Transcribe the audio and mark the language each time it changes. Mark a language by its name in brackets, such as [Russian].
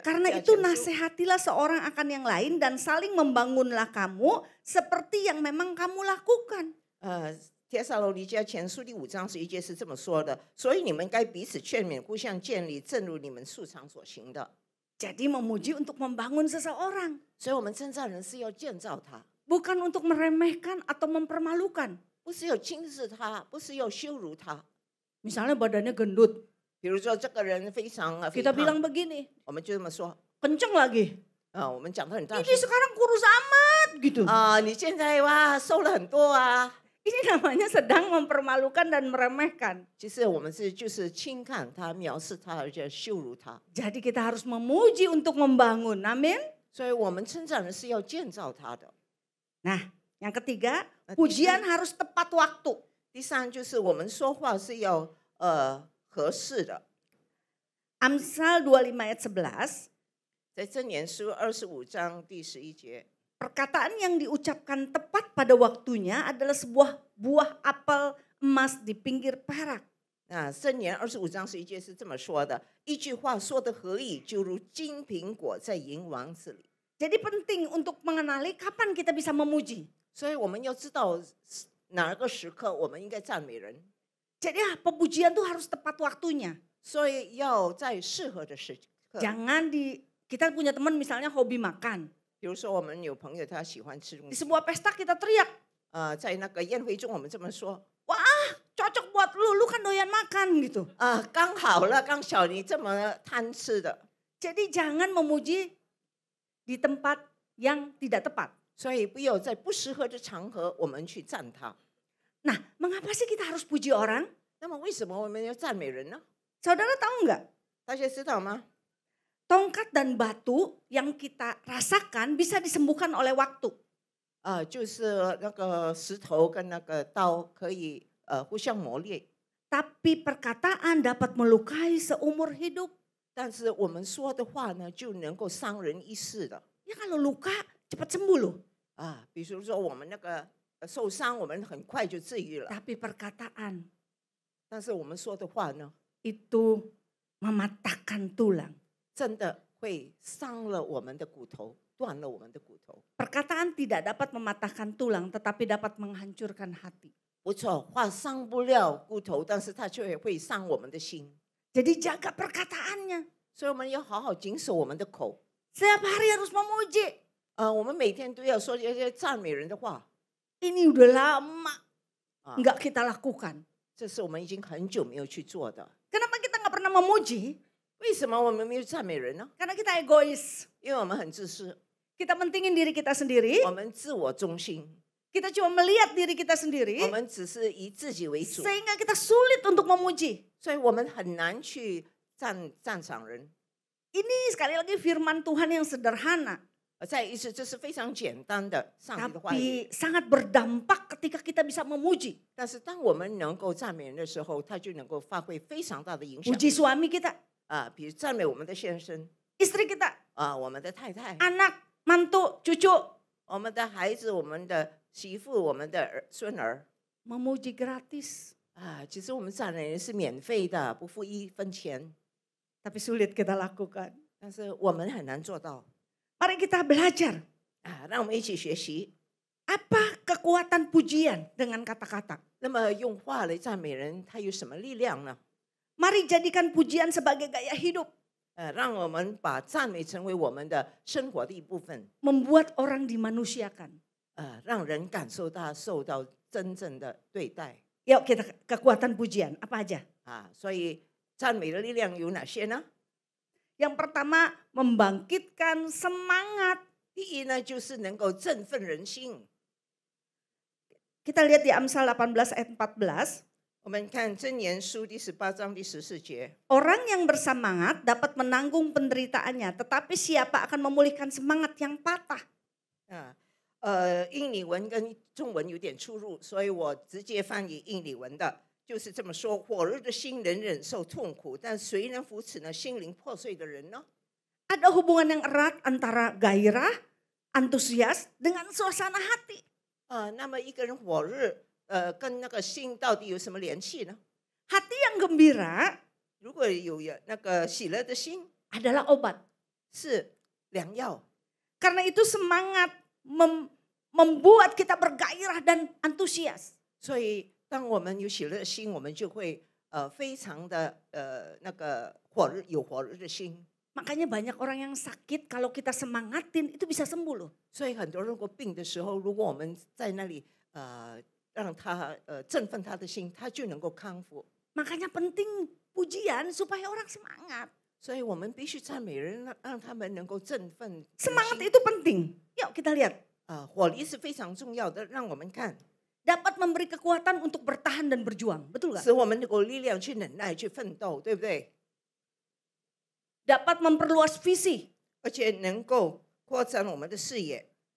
[Indonesian] Karena itu nasihatilah seorang akan yang lain dan saling membangunlah kamu seperti yang memang kamu lakukan. [Chinese] 帖撒罗尼迦前书第5章11节是这么说的，所以你们该彼此劝勉，互相建立，正如你们素常所行的。 [Indonesian] Jadi memuji untuk membangun seseorang. [Chinese] 所以我们称赞人是要建造他， [Indonesian] Bukan untuk meremehkan atau mempermalukan. [Chinese] 不是要轻视他，不是要羞辱他。 [Indonesian] Misalnya badannya gendut. [Chinese] 比如说这个人非常肥 [Indonesian] Kita [Chinese] 胖， [Indonesian] bilang begini, [Chinese] 我们就这么说， [Indonesian] kenceng lagi. [Chinese] 我们讲得很大 [Indonesian] Ini [Chinese] 声。 [Indonesian] sekarang kurus amat gitu. [Chinese] 你现在哇瘦了很多啊。 [Indonesian] Ini namanya sedang mempermalukan dan meremehkan. [Chinese] 其实我们就是轻看他、藐视他，而且羞辱他。 [Indonesian] Jadi kita harus memuji untuk membangun. Amin. [Chinese] 所以我们称赞人是要建造他的。 [Indonesian] Nah, yang ketiga, pujian harus tepat waktu. [Chinese] 第三就是我们说话是要合适的。 [Indonesian] Amsal 25 ayat 11. [Chinese] 在箴言书25章第11节。 [Indonesian] Perkataan yang diucapkan tepat pada waktunya adalah sebuah buah apel emas di pinggir perak. [Chinese] 箴言25章11节是这么说的：一句话说得合意，就如金苹果在银王子里。 [Indonesian] Jadi penting untuk mengenali kapan kita bisa memuji. [Chinese] 所以我们要知道哪个时刻我们应该赞美人。 [Indonesian] Jadi pemujian tuh harus tepat waktunya. [Chinese] 所以要在适合的时刻。 [Indonesian] Jangan kita punya teman misalnya hobi makan. [Chinese] 比如说我们有朋友他喜欢吃东 [Indonesian] Di [Chinese] 西， [Indonesian] sebuah pesta kita teriak. [Chinese] 在那个宴会中我们这么说， [Indonesian] Wah cocok buat lu kan doyan makan gitu. [Chinese] 刚好了，刚巧你这么贪吃的， [Indonesian] Jadi jangan memuji di tempat yang tidak tepat. [Chinese] 所以不要在不适合的场合我们去赞他。 [Indonesian] Nah, mengapa sih kita harus puji orang? [Chinese] 那么为什么我们要赞美人呢？ [Indonesian] Saudara tahu nggak? [Chinese] 大家知道吗？ [Indonesian] Tongkat dan batu yang kita rasakan bisa disembuhkan oleh waktu. [Chinese] 就是那个石头跟那个刀可以互相磨裂， [Indonesian] Tapi perkataan dapat melukai seumur hidup. [Chinese] 但是我们说的话呢，就能够伤人一世的。 [Indonesian] Ya kalau luka cepat sembuh loh. [Chinese] 比如说我们那个受伤，我们很快就治愈了。 [Indonesian] Tapi perkataan [Chinese] 但是我们说的话呢， [Indonesian] itu mematahkan tulang. [Chinese] 真的会伤了我们的骨头，断了我们的骨头。 [Indonesian] Perkataan tidak dapat mematahkan tulang, tetapi dapat menghancurkan hati. [Chinese] 不错，话伤不了骨头，但是它却会伤我们的心。 [Indonesian] Jadi jaga perkataannya. [Chinese] 所以我们要好好谨守我们的口。 [Indonesian] Setiap hari harus memuji. [Chinese] 我们每天都要说这些赞美人的话。 [Indonesian] Ini udah lama nggak kita lakukan. [Chinese] 这是我们已经很久没有去做的。 [Indonesian] Kenapa kita nggak pernah memuji? [Chinese] 为什么我们没有赞美人呢？ [Indonesian] Karena kita egois. [Chinese] 因为我们很自私， [Indonesian] Kita mentingin diri kita sendiri. [Chinese] 我们自我中心， [Indonesian] Kita cuma melihat diri kita sendiri. [Chinese] 我们只是以自己为主， [Indonesian] Sehingga kita sulit untuk memuji. [Chinese] 所以我们很难去赞赏人。 [Indonesian] Ini sekali lagi firman Tuhan yang sederhana. [Chinese] 再一次，这是非常简单的上帝的话语。 [Indonesian] Tapi sangat berdampak ketika kita bisa memuji. [Chinese] 但是当我们能够赞美人的时候，它就能够发挥非常大的影响。 [Indonesian] Puji suami kita, [Chinese] 比如赞美我们的先生， [Indonesian] istri kita, [Chinese] 我们的太太， [Indonesian] anak, mantu, cucu. [Chinese] 我们的孩子，我们的媳妇，我们的孙儿。 [Indonesian] Memuji gratis. [Chinese] 其实我们赞美人是免费的，不付1分钱。 [Indonesian] Tapi sulit kita lakukan. [Chinese] 但是我们很难做到。 [Indonesian] Mari kita belajar. [Chinese] 让我们一起学习。 [Indonesian] Apa kekuatan pujian dengan kata-kata? [Chinese] 那么用话来赞美人，它有什么力量呢？ [Indonesian] Mari jadikan pujian sebagai gaya hidup. [Chinese] 让我们把赞美成为我们的生活的一部分。 [Indonesian] Membuat orang dimanusiakan. [Chinese] 让人感受到受到真正的对待。 [Indonesian] Yuk kita kekuatan pujian apa aja? [Chinese] 所以赞美的力量有哪些呢？ [Indonesian] Yang pertama membangkitkan semangat. [Chinese] 第一呢，就是能够振奋人心。 [Indonesian] Kita lihat di Amsal 18 ayat 14. [Chinese] 我们看箴言书第18章第14节。 [Indonesian] Orang yang bersemangat dapat menanggung penderitaannya, tetapi siapa akan memulihkan semangat yang patah? [Chinese] 印尼文跟中文有点出入，所以我直接翻译印尼文的，就是这么说：火热的心能忍受痛苦，但谁能扶持呢心灵破碎的人呢？ [Indonesian] Ada hubungan yang erat antara gairah, antusias dengan suasana hati. [Chinese] 那么一个人火热，跟那个心到底有什么联系呢？ [Indonesian] Hati yang gembira [Chinese] 如果有那个喜乐的心， [Indonesian] adalah obat. [Chinese] 是良药。 [Indonesian] Karena itu semangat membuat kita bergairah dan antusias. [Chinese] 所以当我们有喜乐的心，我们就会非常的那个有火热的心。 [Indonesian] Makanya banyak orang yang sakit kalau kita semangatin itu bisa sembuh loh. [Chinese] 所以很多人如果病的时候，如果我们在那里让他振奋他的心，他就能够康复。 [Indonesian] Makanya penting pujian supaya orang semangat. [Chinese] 所以我们必须赞美人，让他们能够振奋。 [Indonesian] Semangat itu penting. Yuk kita lihat. [Chinese] 火力是非常重要的，让我们看。 [Indonesian] Dapat memberi kekuatan untuk bertahan dan berjuang, betul nggak? [Chinese] 使我们有力量去忍耐、去奋斗，对不对？ [Indonesian] Dapat memperluas visi. [Chinese] 而且能够扩展我们的视野。